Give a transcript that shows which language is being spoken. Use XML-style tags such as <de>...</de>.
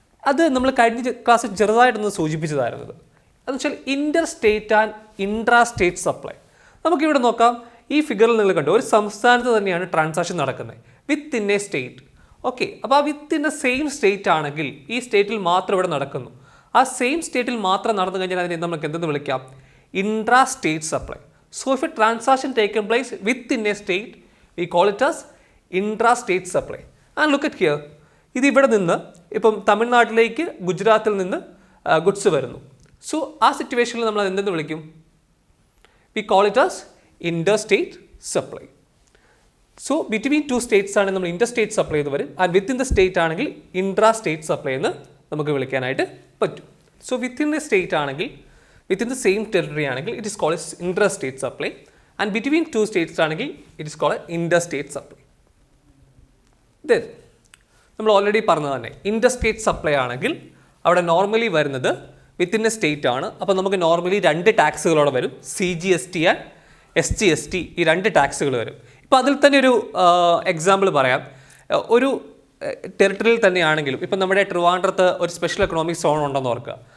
<ml>അത് നമ്മൾ കഴിഞ്ഞ ക്ലാസ്സിൽ ചെറുതായിട്ടൊന്ന് സൂചിപ്പിച്ചതായിരുന്നത്. അതെന്ന് വെച്ചാൽ</ml> <en>Inter state and intra state supply.</en> <ml>നമുക്കിവിടെ നോക്കാം. ഈ ഫിഗറിൽ നിങ്ങൾ കണ്ടു, ഒരു സംസ്ഥാനത്ത് തന്നെയാണ് ട്രാൻസാക്ഷൻ നടക്കുന്നത്</ml> <en>Within a state.</en> <ml>Okay, അപ്പോൾ ആ</ml> <en>within a same state</en> <ml>ആണെങ്കിൽ ഈ സ്റ്റേറ്റിൽ മാത്രം ഇവിടെ നടക്കുന്നു. ആ സെയിം സ്റ്റേറ്റിൽ മാത്രം നടന്നു കഴിഞ്ഞാൽ അതിനെ നമുക്ക് എന്തെന്ന് വിളിക്കാം?</ml> <en>Intra state supply. So if a transaction taken place within a state, we call it as intra-state supply. And look at here.</en> <ml>ഇത് ഇവിടെ നിന്ന് ഇപ്പം തമിഴ്നാട്ടിലേക്ക് ഗുജറാത്തിൽ നിന്ന് ഗുഡ്സ് വരുന്നു. സോ ആ സിറ്റുവേഷനിൽ നമ്മൾ എന്തെന്ന് വിളിക്കും?</ml> <en>We call it as interstate supply. So between 2 states</en> <ml>ആണെങ്കിൽ നമ്മൾ ഇൻ്റർസ്റ്റേറ്റ് സപ്ലൈ എന്ന് വരും.</ml> <en>and within the state</en> <ml>ആണെങ്കിൽ ഇൻട്രാ-സ്റ്റേറ്റ് സപ്ലൈ എന്ന് നമുക്ക് വിളിക്കാനായിട്ട് പറ്റും.</ml> <en>So within the state ആണെങ്കിൽ, within the same territory ആണെങ്കിൽ it is called as intrastate supply, and between 2 states ആണെങ്കിൽ it is called interstate supply.</en> <ml>Then നമ്മൾ ഓൾറെഡി പറഞ്ഞത് തന്നെ ഇൻ്റർസ്റ്റേറ്റ് സപ്ലൈ ആണെങ്കിൽ അവിടെ നോർമലി വരുന്നത്</ml> <en>within a state</en> <ml>ആണ്. അപ്പോൾ നമുക്ക് നോർമലി 2 ടാക്സുകളോടെ വരും. CGST ആൻഡ് SGST, ഈ 2 ടാക്സുകൾ വരും. ഇപ്പോൾ അതിൽ തന്നെ ഒരു എക്സാമ്പിൾ പറയാം. ഒരു ടെറിട്ടറിയിൽ തന്നെയാണെങ്കിലും ഇപ്പം നമ്മുടെ ട്രിവാൻഡ്രത്ത് ഒരു സ്പെഷ്യൽ എക്കണോമിക് സോൺ ഉണ്ടെന്ന് ഓർക്കുക.</ml>